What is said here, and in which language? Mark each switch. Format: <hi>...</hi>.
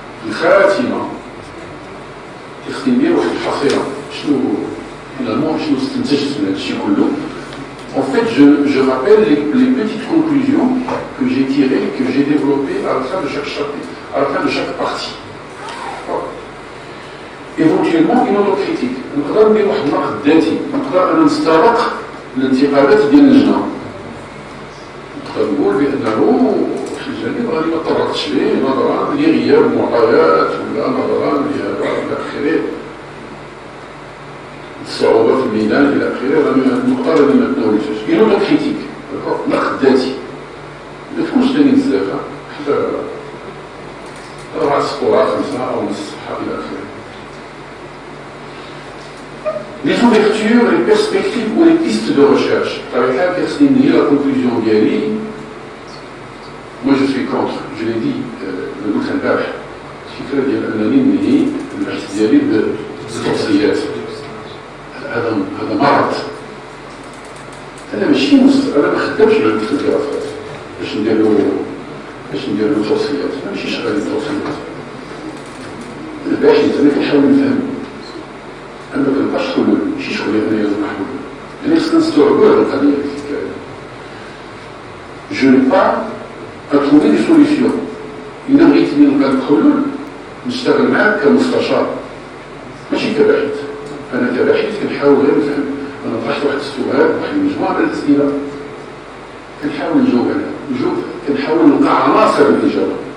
<ar>الخاتمة تختمير واحد الحصيلة شنو</ar> <fr>finalement</fr> <ar>شنو استنتجت من هذا الشيء كله.</ar> <fr>En fait, je rappelle les petites conclusions que j'ai tirées, que j'ai développées à la fin de chaque chapitre, à la fin de chaque partie. Voilà. Éventuellement, une autocritique.</fr> <ar>نقدر ندير واحد النقد ذاتي، نقدر أنا نستبق الانتقادات ديال اللجنة. نقدر نقول بأنه في الجانب غادي ما تطرقتش ليه نظرا لغياب المعطيات ولا نظرا لهذا إلى آخره. الصعوبة في الميدان إلى آخره النقطة اللي ما تناولتهاش. إلى كريتيك نقد ذاتي ما تكونش ثاني بزاف حتى ربع سطور 5 أو نص صفحة إلى آخره.</ar> <fr>Les ouvertures, les perspectives ou les pistes de recherche. Avec la personne la conclusion d'Yali, moi je suis contre, je l'ai dit, le week-end d'arrêt.</fr> <ar>الفكرة ديال أنني ننهي البحث ديالي بالتوصيات. هذا مرض. أنا ماشي أنا ما خدامش على الدراسات باش ندير له توصيات، أنا ماشي شغال التوصيات. الباحث أنا كنحاول نفهم، أنا ما كنبقاش حلول، ماشي شغلي أنا لازم نحل. يعني خصنا نستوعبوا هذه القضية الحكاية.</ar> <fr>Je n'ai pas à trouver des solutions.</fr> <ar>إذا بغيتني نلقى الحلول نشتغل معاك كمستشار ماشي كباحث. أنا كباحث كنحاول غير نفهم. أنا طرحت واحد السؤال واحد المجموعة من الأسئلة كنحاول نجاوب عليها، كنحاول نلقى عناصر الإجابة.</ar>